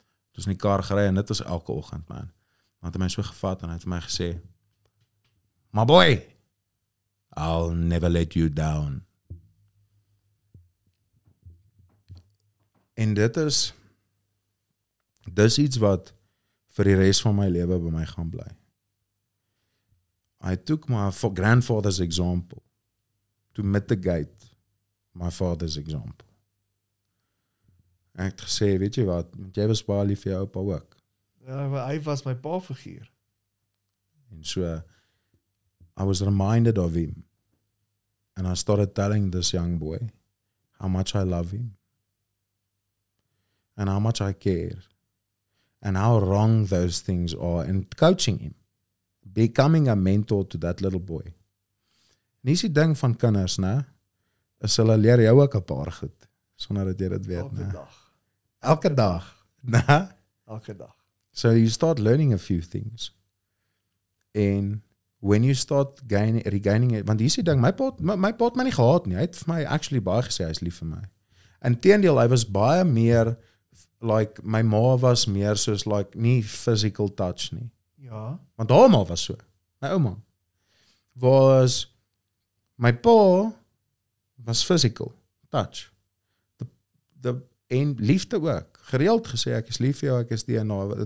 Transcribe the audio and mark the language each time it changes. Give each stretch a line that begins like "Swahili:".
Afrikaans: Het ons in die kar gery en dit was elke oggend, man. Want hy my so gevat en hy het vir my gesê,
English: my boy, I'll never let you down.
Afrikaans: En dis iets wat vir die res van my lewe by my gaan bly.
English: I took my grandfather's example to mitigate my father's example.
Afrikaans: Ek het gesê, weet jy wat, jy was baie lief vir jou oupa ook. Ja, maar hy was my pa figuur. En so,
English: I was reminded of him. And I started telling this young boy how much I love him. And how much I care. And how wrong those things are. And coaching him. Becoming a mentor to that little boy.
Afrikaans: Nie is die ding van kinders, né? Is hulle leer jou ook 'n paar goed. Sonder dat jy dit weet, Elke né? dag. Elke dag. Né? Elke dag.
English: So you start learning a few things.
Afrikaans: En
English: when you start regaining it,
Afrikaans: want hier is die ding, my pa het my nie gehaat nie. Hy het vir my actually baie gesê hy is lief vir my. Inteendeel, hy was baie meer like, my ma was meer soos like, nie physical touch nie. Ja. Want haar ma was so. My ouma. My pa was physical touch. En liefde ook. Gereeld gesê, ek is lief vir jou, ek is die en nou.